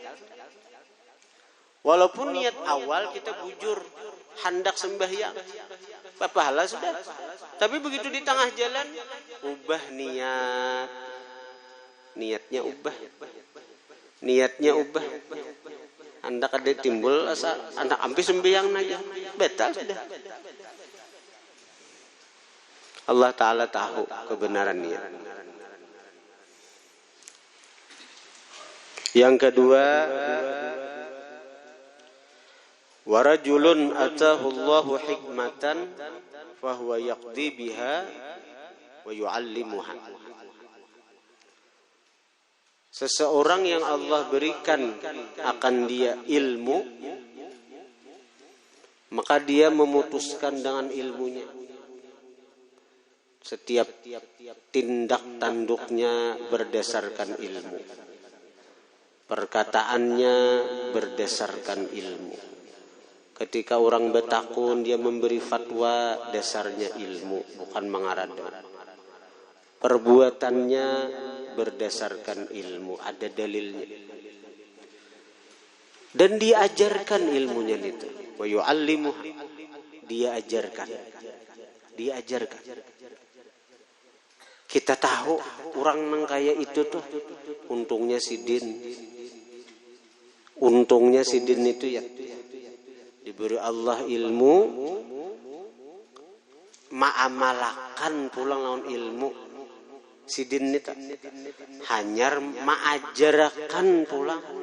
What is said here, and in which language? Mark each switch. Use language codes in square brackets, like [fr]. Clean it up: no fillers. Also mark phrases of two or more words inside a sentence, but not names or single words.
[bjn] Walaupun niat awal kita bujur hendak sembahyang, pahala sudah. Tapi begitu di tengah jalan, ubah niatnya ubah. Niatnya ubah. Hendak ada timbul asa anak ampi sembahyang aja, batal sudah. [id] Allah Ta'ala tahu kebenaran niat. Yang kedua, [ar] ورجل آتاه الله حكمة فهو يقضي بها ويعلمها. [id] Seseorang yang Allah berikan akan dia ilmu, maka dia memutuskan dengan ilmunya. Setiap tindak tanduknya berdasarkan ilmu. Perkataannya berdasarkan ilmu. Ketika orang bertakun, dia memberi fatwa, dasarnya ilmu, bukan mengarada. Perbuatannya berdasarkan ilmu, ada dalilnya. Dan diajarkan ilmunya itu. [ar] ويعلم, [id] dia ajarkan. [bjn] Kita tahu orang nang kaya itu tuh untungnya sidin itu ya diberi Allah ilmu, ma'amalakan pulang lawan ilmu sidin itu hanyar ma'ajarakan pulang.